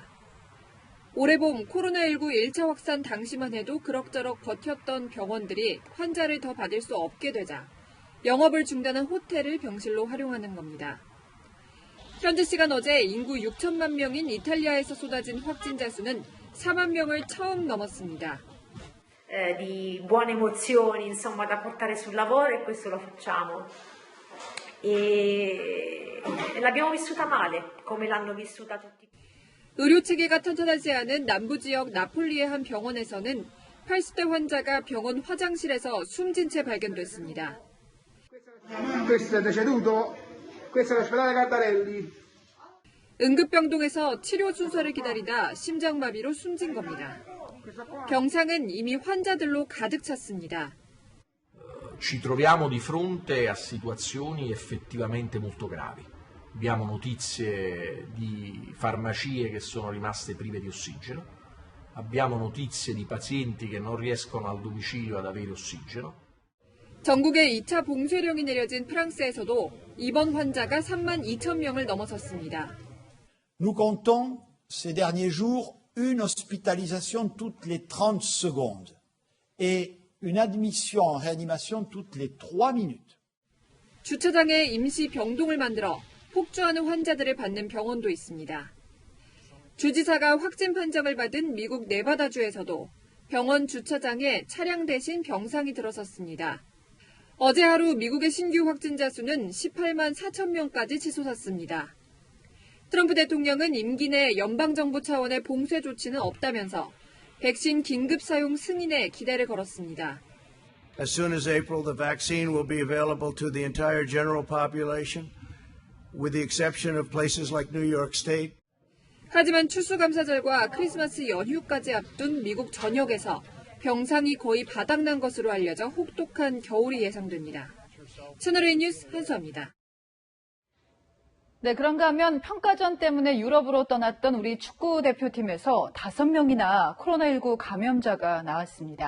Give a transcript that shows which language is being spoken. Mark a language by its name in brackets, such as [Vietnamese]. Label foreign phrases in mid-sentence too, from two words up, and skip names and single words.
[Korean] 올해 봄 코로나19 1차 확산 당시만 해도 그럭저럭 버텼던 병원들이 환자를 더 받을 수 없게 되자 영업을 중단한 호텔을 병실로 활용하는 겁니다. 현지 시간 어제 인구 6천만 명인 이탈리아에서 쏟아진 확진자 수는 4만 명을 처음 넘었습니다. [Italian] di buone emozioni, insomma, da portare sul lavoro e questo lo facciamo. E l'abbiamo vissuta male, come l'hanno vissuta tutti. [Korean] 의료 체계가 탄탄하지 않은 남부 지역 나폴리의 한 병원에서는 80대 환자가 병원 화장실에서 숨진 채 발견됐습니다. [Italian] Questo è deceduto, questo è l'ospedale Cardarelli. [Korean] 응급병동에서 치료 순서를 기다리다 심장마비로 숨진 겁니다. 병상은 이미 환자들로 가득 찼습니다. [Italian] Ci troviamo di fronte a situazioni effettivamente molto gravi. Abbiamo notizie di farmacie che sono rimaste prive di ossigeno, abbiamo notizie di pazienti che non riescono al domicilio ad avere ossigeno. [Korean] 전국에 2차 봉쇄령이 내려진 프랑스에서도 입원 환자가 3만 2천 명을 넘어섰습니다. [French] Nous comptons ces derniers jours une hospitalisation toutes les 30 secondes et une admission en réanimation toutes les 3 minutes. [Korean] 주차장에 임시 병동을 만들어 폭주하는 환자들을 받는 병원도 있습니다. 주지사가 확진 판정을 받은 미국 네바다주에서도 병원 주차장에 차량 대신 병상이 들어섰습니다. 어제 하루 미국의 신규 확진자 수는 18만 4천 명까지 치솟았습니다. 트럼프 대통령은 임기 내 연방정부 차원의 봉쇄 조치는 없다면서 백신 긴급 사용 승인에 기대를 걸었습니다. [English] As soon as April, the vaccine will be available to the entire general population, with the exception of places like New York State. [Korean] 하지만 추수감사절과 크리스마스 연휴까지 앞둔 미국 전역에서 병상이 거의 바닥난 것으로 알려져 혹독한 겨울이 예상됩니다. 채널A 뉴스 한수아입니다. 네, 그런가 하면 평가전 때문에 유럽으로 떠났던 우리 축구 대표팀에서 5명이나 코로나19 감염자가 나왔습니다.